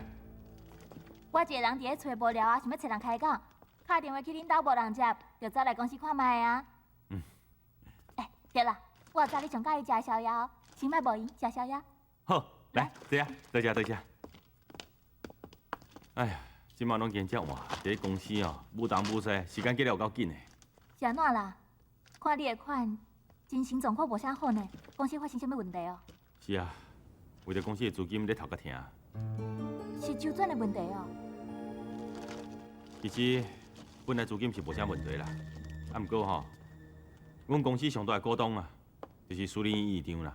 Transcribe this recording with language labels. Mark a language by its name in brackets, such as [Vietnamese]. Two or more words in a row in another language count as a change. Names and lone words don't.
[Min Nan Chinese] 我一个人伫咧厝无聊啊，想要找人开讲，打电话去恁兜无人接，就走来公司看卖啊。对啦，我知你上介意食的宵夜哦，先卖无闲食宵夜。好，来，这啊，多谢多谢。哎呀，即马拢见遮晚，伫咧公司哦，舞东舞西，时间过得有够紧的。是安怎啦？看你的款，精神状况无啥好呢，公司发生什么问题哦？是啊，为着公司的资金咧头壳疼。是周转的问题哦。其实本来资金是无啥问题啦，啊，毋过吼，阮公司上大的股东啊，就是苏林院长啦。